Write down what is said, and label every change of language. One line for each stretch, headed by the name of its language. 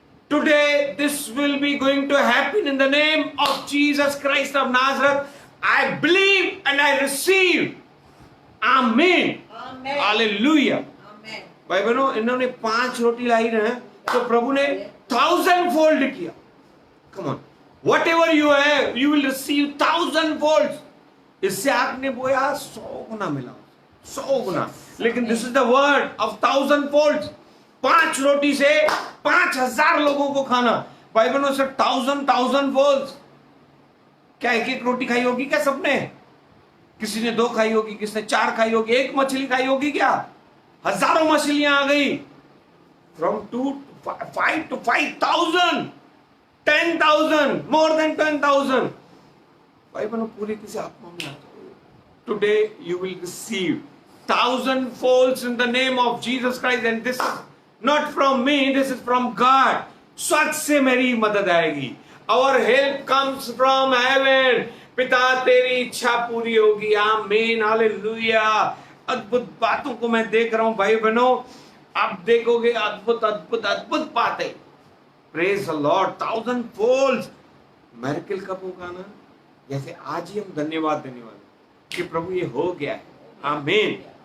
English: Today this will be going to happen in the name of Jesus Christ of Nazareth. I believe and I receive, amen, hallelujah.
Hindi: भाई बहनों, इन्होंने 5 रोटी लाई रहे तो प्रभु ने 1000 फोल्ड किया।
English: Come on, whatever you have, you will receive 1000 folds.
Hindi: इससे आपने बोया 100 गुना मिला, 100 गुना।
English: लेकिन this is the word of 1000 folds।
Hindi: 5 रोटी से 5000 लोगों को खाना। भाई बहनों, से
English: 1000 folds।
Hindi: क्या एक रोटी खाई होगी क्या सबने? किसी ने 2 खाई होगी, किसी ने 4 खाई होगी, 1 मछली खाई होगी क्या? हजारों मछलियां आ गई।
English: From 2 to 5 to 5000, 10,000, more than 10,000।
Hindi: भाई बहनों, पूरी किसी आत्मा में आता है,
English: today you will receive 1,000 folds in the name of Jesus Christ, and this is not from me, this is from God.
Hindi: स्वर्ग से मेरी मदद आएगी.
English: Our help comes from heaven.
Hindi: पिता तेरी इच्छा पूरी होगी. आमीन, हालेलुया. अद्भुत बातों को मैं देख रहा हूं भाई बहनों. आप देखोगे अद्भुत अद्भुत अद्भुत बातें.
English: Praise the Lord. 1,000 folds.
Hindi: Miracle कब होगा ना? जैसे आज ही हम धन्यवाद देने वाले कि प्रभु ये हो गया है. आमीन.